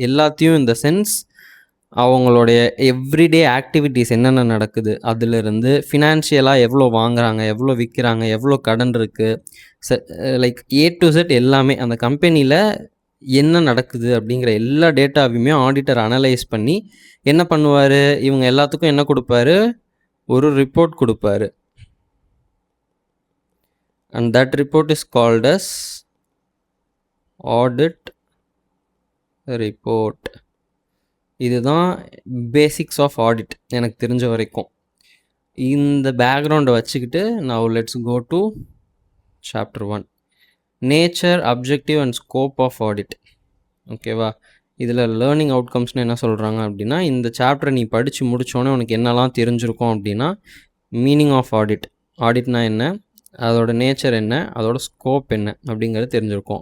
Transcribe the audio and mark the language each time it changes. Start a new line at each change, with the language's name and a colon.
Tamil: எல்லாத்தையும் இந்த சென்ஸ் அவங்களுடைய எவ்ரிடே ஆக்டிவிட்டீஸ் என்னென்ன நடக்குது, அதிலிருந்து ஃபினான்ஷியலாக எவ்வளோ வாங்குறாங்க, எவ்வளோ விற்கிறாங்க, எவ்வளோ கடன் இருக்குது, லைக் ஏ டு செட் எல்லாமே அந்த கம்பெனியில் என்ன நடக்குது அப்படிங்கிற எல்லா டேட்டாவையுமே ஆடிட்டர் அனலைஸ் பண்ணி என்ன பண்ணுவார்? இவங்க எல்லாத்துக்கும் என்ன கொடுப்பாரு? ஒரு ரிப்போர்ட் கொடுப்பாரு.
English: And that report is called as audit report.
Tamil: இதுதான் பேசிக்ஸ் ஆஃப் ஆடிட் எனக்கு தெரிஞ்ச வரைக்கும். இந்த பேக்ரவுண்டை வச்சுக்கிட்டு
English: Now let's go to chapter 1, nature, objective and scope of audit.
Tamil: ஓகேவா? இதில் லேர்னிங் அவுட்கம்ஸ்னு என்ன சொல்கிறாங்க அப்படின்னா, இந்த சாப்டரை நீ படித்து முடித்தோன்னே உனக்கு என்னெல்லாம் தெரிஞ்சிருக்கும் அப்படின்னா, மீனிங் ஆஃப் ஆடிட், ஆடிட்னா என்ன, அதோட நேச்சர் என்ன, அதோட ஸ்கோப் என்ன அப்படிங்கிறது தெரிஞ்சிருக்கும்.